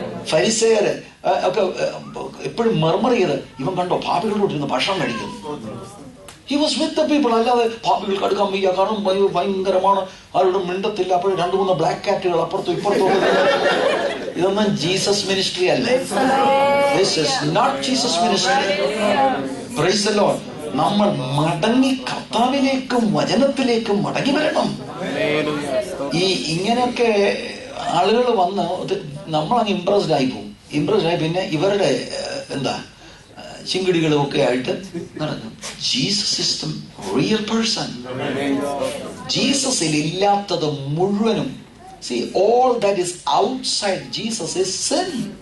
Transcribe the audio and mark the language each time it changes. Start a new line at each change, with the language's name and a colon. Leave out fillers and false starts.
Malayalam: ഫരിസേയര് ഒക്കെ എപ്പോഴും മർമർ ചെയ്ത് ഇവൻ കണ്ടോ പാപികളോട് ഇരുന്ന് ഭക്ഷണം കഴിക്കുന്നു.
English: He was with the people.
Malayalam: അല്ലാതെ പാപികൾക്ക് അടുക്കാൻ വയ്യ, കാരണം ഭയങ്കരമാണ്, ആരോടും മിണ്ടത്തില്ല. അപ്പോഴും 2-3 ബ്ലാക്ക് കാറ്റുകൾ അപ്പുറത്തും ഇപ്പുറത്തും. ഇതൊന്നും ജീസസ് മിനിസ്ട്രി അല്ല.
English: This is not Jesus ministry. Praise the Lord.
Malayalam: നമ്മൾ മടങ്ങി കർത്താവിലേക്കും വചനത്തിലേക്കും മടങ്ങി വരണം. ഈ ഇങ്ങനെയൊക്കെ ആളുകൾ വന്ന് നമ്മളങ്ങ് ഇംപ്രസ്ഡ് ആയി പോകും. ഇംപ്രസ്ഡ് ആയി പിന്നെ ഇവരുടെ എന്താ ചിങ്കിടികളും ഒക്കെ ആയിട്ട് നടക്കും.
English: Jesus is the real person.
Malayalam: ജീസസിൽ ഇല്ലാത്തത് മുഴുവനും,
English: see all that is outside Jesus is sin.